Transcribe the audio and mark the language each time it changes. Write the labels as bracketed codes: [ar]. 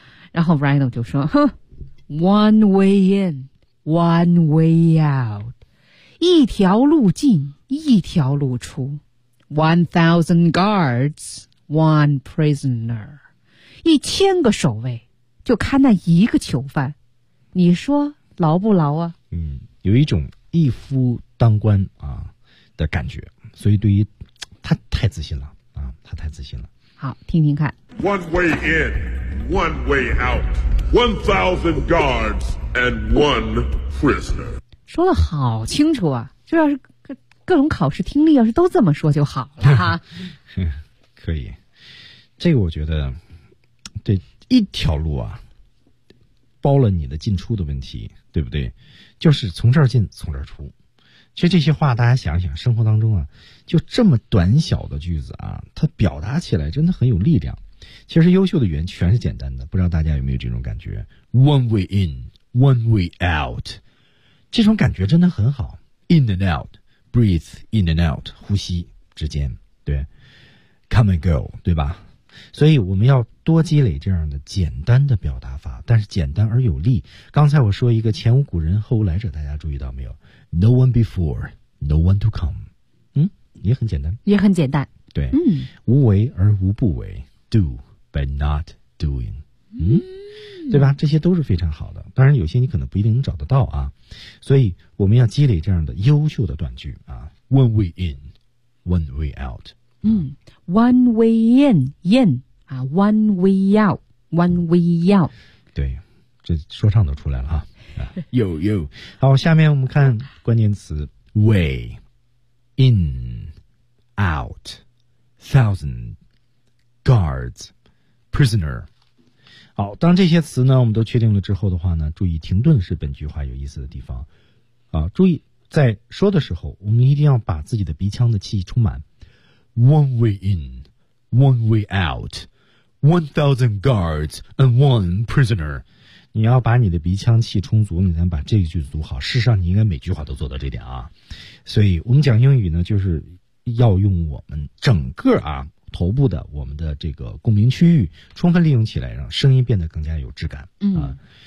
[zh] 然后 Rhino 就说：“哼 ， [en] One way in, one way out， [zh] 一条路进，一条路出。 [en] 1,000 guards, one prisoner， [zh] 1,000个守卫，就看那一个囚犯，你说牢不牢啊？嗯，有一种一夫当关啊的感觉，所以对于他太自信了啊，他太自信了。好，听听看。 [en] One way in, one way out. 1,000 guards and one prisoner. [zh] 说的好清楚啊，就要是各种考试听力要是都这么说就好了哈。可以，这个我觉得这一条路啊包了你的进出的问题，对不对？就是从这儿进从这儿出。其实这些话大家想一想，生活当中啊就这么短小的句子啊，它表达起来真的很有力量。其实优秀的语言全是简单的，不知道大家有没有这种感觉， [en] One way in, one way out， [zh] 这种感觉真的很好。 [en] In and out, breathe in and out， [zh] 呼吸之间， [en] 对， Come and go， 对吧？ [zh] 所以我们要多积累这样的简单的表达法，但是简单而有力。刚才我说一个前无古人后无来者，大家注意到没有？ [en] No one before, no one to come。 嗯， [zh] 也很简单，也很简单，对。嗯，无为而无不为， [en] Do by not doing。嗯， [zh] 对吧？这些都是非常好的，当然有些你可能不一定能找得到啊。所以我们要积累这样的优秀的短句啊， [en] One way in, one way out。嗯， one way in, in 啊， one way out, one way out。 [zh] 对，这说唱都出来了啊。有有。好，下面我们看关键词 way in out thousand guards prisoner。好，当这些词呢我们都确定了之后的话呢，注意停顿是本句话有意思的地方啊。注意在说的时候我们一定要把自己的鼻腔的气充满。 [en] One way in, one way out, 1,000 guards and one prisoner. [zh] 你要把你的鼻腔气充足，你才把这一句读好。事实上，你应该每句话都做到这点啊。所以我们讲英语呢，就是要用我们整个啊头部的我们的这个共鸣区域充分利用起来，让声音变得更加有质感。嗯、啊。